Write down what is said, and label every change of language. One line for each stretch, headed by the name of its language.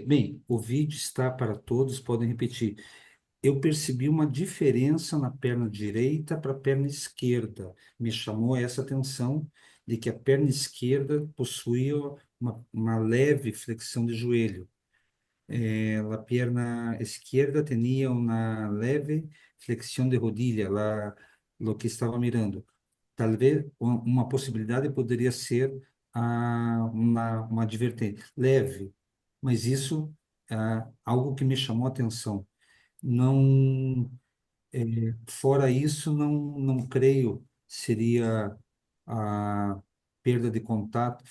Portuguese: Bem, o vídeo está para todos, podem repetir. Eu percebi uma diferença na perna direita para a perna esquerda. Me chamou essa atenção de que a perna esquerda possuía uma leve flexão de joelho.
Spanish: La pierna izquierda tenía una leve flexión de rodilla, lo que estava mirando.
Portuguese: Talvez uma possibilidade poderia ser uma advertência leve, mas isso algo que me chamou a atenção. Não, fora isso, não creio seria a perda de contato.